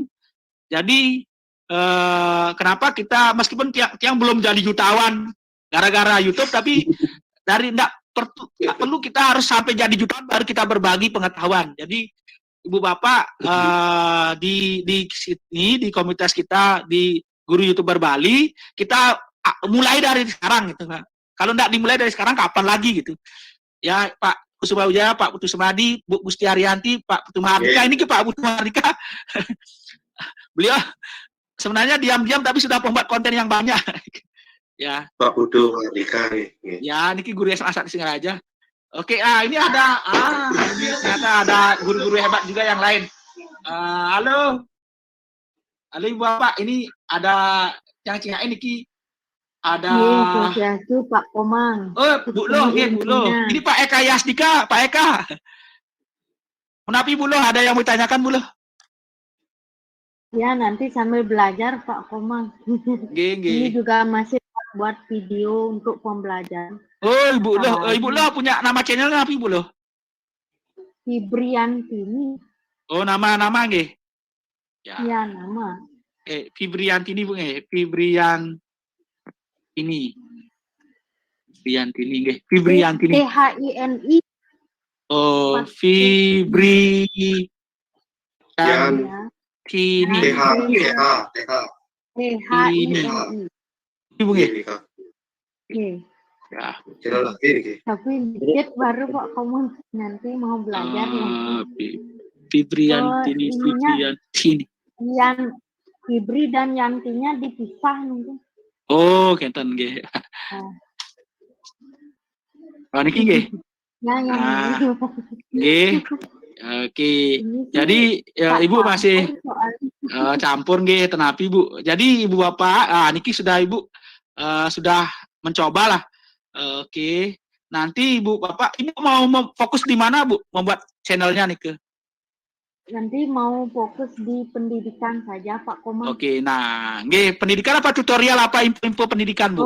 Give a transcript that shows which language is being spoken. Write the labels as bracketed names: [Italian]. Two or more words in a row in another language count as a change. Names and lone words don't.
[Indonesian] Jadi kenapa kita meskipun Tiang belum jadi jutawan gara-gara YouTube, tapi dari tidak perlu kita harus sampai jadi jutaan baru kita berbagi pengetahuan. Jadi Ibu Bapak di sini di komunitas kita di Guru YouTuber Bali, kita mulai dari sekarang gitu kan. Kalau tidak dimulai dari sekarang kapan lagi gitu. Ya Pak Kusuma Wijaya, Pak Putu Semadi, Bu Gusti Haryanti, Pak Putu Mahardika, ini ke Pak Putu Mahardika. Beliau sebenarnya diam-diam tapi sudah membuat konten yang banyak. Ya. Pak Putu Mahardika nih. Ya, niki guru SMA di Singaraja. Oke, ini ada ini ternyata ada guru-guru hebat juga yang lain. Halo. Halo Ibu Bapak, ini ada yang Cina ini ki ada Swastiastu Pak Komang. Bu Loh, Bu Loh. Ilmunya. Ini Pak Eka Yasdika, Pak Eka. Kenapa Bu Loh, ada yang mau ditanyakan Bu Loh? Ya, nanti sambil belajar Pak Komang. Ini juga masih buat video untuk pembelajaran. Oh, Ibu Loh, Ibu Loh punya nama channelnya apa Ibu Loh? Fibriantini. Oh, nama nggih. Ya, nama. Fibriantini Bu nggih. Fibriantini nggih. Fibriantini. THINI. Oh, Fibriantini. THINI. Ibu nggih. Ya. Tapi dikit baru Pak Komang nanti mau belajar Fibriantini. Yang Fibri dan Yantinya dipisah mungkin. [Balinese] Oh, kenten nggih. Oh, niki nggih. [Indonesian] Ya, yang Nggih. Oke. Jadi Ibu masih campur nggih tenapi Bu. Jadi Ibu Bapak, niki sudah Ibu sudah mencoba lah. Oke. Nanti Ibu Bapak, Ibu mau fokus di mana Bu? Membuat channelnya nih ke? Nanti mau fokus di pendidikan saja Pak Komang. Oke. Nah, nggih, pendidikan apa tutorial apa info pendidikan Bu?